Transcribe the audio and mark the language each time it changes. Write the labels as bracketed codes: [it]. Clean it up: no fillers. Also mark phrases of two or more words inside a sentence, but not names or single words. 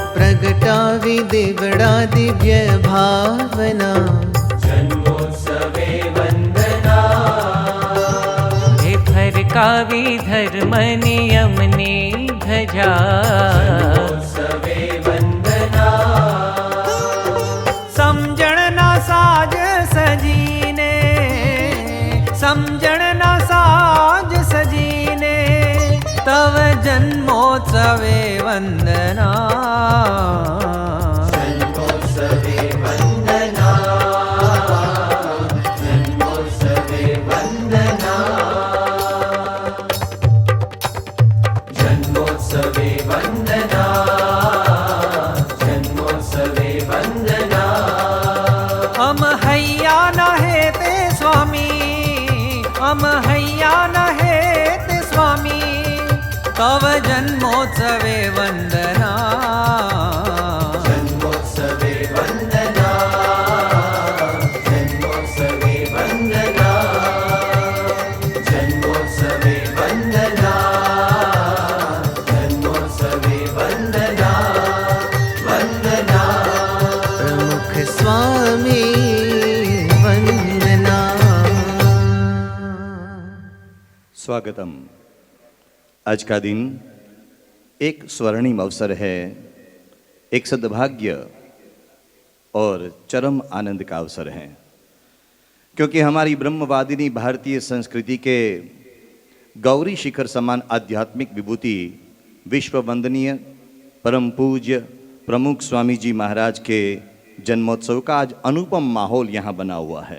[gu] પ્રગટાવી દેવડા દિવ્ય ભાવના જન્મોત્સવે વંદના હે ફરકાવી ધર્મ નિયમની ધ્વજા જન્મોત્સવે વંદના સમજણના સાજ સજીને સમજણના સાજ સજીને તવ જન્મોત્સવે વંદના જન્મોત્સવે વંદના જન્મોત્સવે વંદના જન્મોત્સવે વંદના જન્મોત્સવે વંદના હમ હૈયા ન હેતે સ્વામી હમ હૈયા ન હેતે સ્વામી તવ જન્મોત્સવે વંદના જન્મોત્સવે વંદના જન્મોત્સવે વંદના જન્મોત્સવે વંદના જન્મોત્સવે વંદના વંદના [hi] प्रमुख स्वामी वन्दना। स्वागतम। आज का दिन एक स्वर्णिम अवसर है, एक सद्भाग्य और चरम आनंद का अवसर है, क्योंकि हमारी ब्रह्मवादिनी भारतीय संस्कृति के गौरी शिखर समान आध्यात्मिक विभूति विश्व वंदनीय परम पूज्य प्रमुख स्वामी जी महाराज के जन्मोत्सव का आज अनुपम माहौल यहाँ बना हुआ है।